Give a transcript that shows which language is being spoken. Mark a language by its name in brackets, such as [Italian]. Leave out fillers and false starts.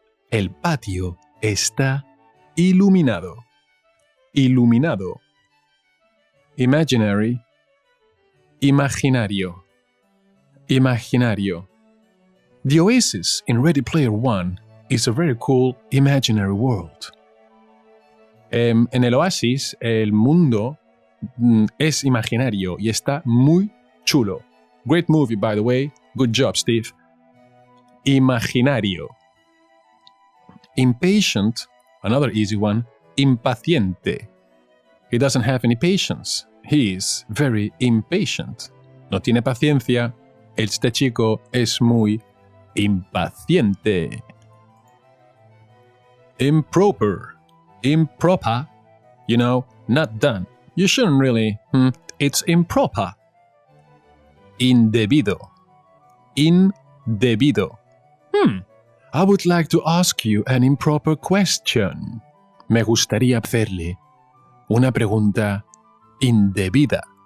[Spanish] El patio está iluminado. Iluminado. [English] Imaginary, imaginario. [Spanish] Imaginario. [English] The oasis in Ready Player One is a very cool imaginary world. [Spanish] En el oasis, el mundo es imaginario y está muy chulo. [English] Great movie, by the way. Good job, Steve. Imaginario. Impatient, another easy one. Impaciente. He doesn't have any patience. He is very impatient. [Spanish] No tiene paciencia. Este chico es muy impaciente. [English] Improper. Improper, you know, not done. You shouldn't really. It's improper. [Spanish] Indebido. Indebido. [English] I would like to ask you an improper question. [Spanish] Me gustaría hacerle una pregunta indebida.